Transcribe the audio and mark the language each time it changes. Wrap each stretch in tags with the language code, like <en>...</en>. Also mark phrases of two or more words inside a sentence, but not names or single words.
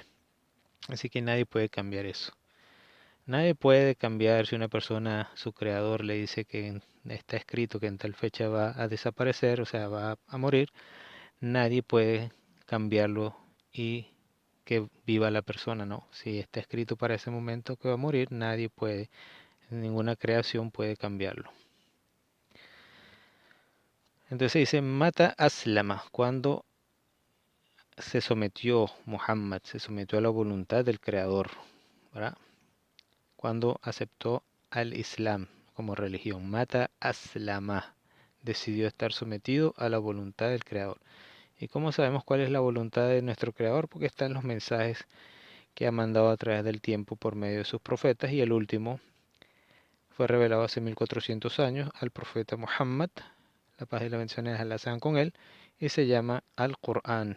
<es>Así que nadie puede cambiar eso. Nadie puede cambiar si una persona, su creador, le dice que está escrito que en tal fecha va a desaparecer, o sea, va a morir. Nadie puede cambiarlo y que viva la persona, ¿no? Si está escrito para ese momento que va a morir, nadie puede, ninguna creación puede cambiarlo. Entonces dice,</es> <ar>متى أسلم,</ar> <es>cuando se sometió Muhammad, se sometió a la voluntad del Creador, ¿verdad? Cuando aceptó al Islam como religión.</es> <ar>متى أسلم,</ar> <es>decidió estar sometido a la voluntad del Creador. ¿Y cómo sabemos cuál es la voluntad de nuestro Creador? Porque están los mensajes que ha mandado a través del tiempo por medio de sus profetas, y el último fue revelado hace 1400 años al profeta Muhammad, la paz y la bendición de Allah sean con él, y se llama Al-Qur'an.</es>